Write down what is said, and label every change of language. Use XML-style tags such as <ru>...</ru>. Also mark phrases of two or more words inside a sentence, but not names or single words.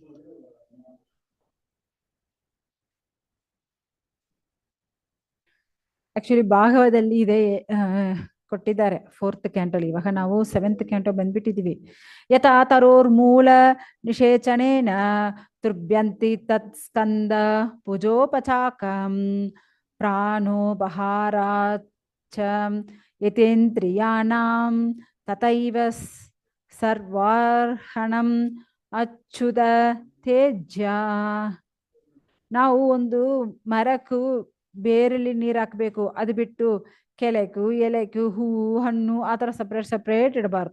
<kn>ಆಕ್ಚುಲಿ ಭಾಗವದಲ್ಲಿ ಇದೆ ಕೊಟ್ಟಿದ್ದಾರೆ 4th ಕ್ಯಾಂಟೋಲಿ. ಇವಾಗ ನಾವು 7th ಕ್ಯಾಂಟೋ ಬಂದ್ಬಿಟ್ಟಿದೀವಿ.</kn> <sa>ಯಥಾ ತರೋರ್ ಮೂಲ ನಿಷೇಚನೇನ ತುರ್ಭ್ಯಂತಿ ತತ್ ಸ್ಕಂದ ಪೂಜೋಪಚಾಕಂ ಪ್ರಾಣೋ ಬಹಾರಾಚ ಯತೇಂದ್ರಿಯಾಣಾಂ ತಥೈವ ಸರ್ವಾರ್ಹಣಂ ಅಚ್ಯುತ ತೇಜ್ಯ.</sa> <kn>ನಾವು ಒಂದು ಮರಕ್ಕೂ ಬೇರಲ್ಲಿ ನೀರು ಹಾಕ್ಬೇಕು, ಅದು ಬಿಟ್ಟು ಕೆಲೆಕು ಎಲೆಕು ಹೂವು ಹಣ್ಣು ಆ ಥರ ಸಪ್ರೇಟ್ ಇಡಬಾರ್ದು.</kn>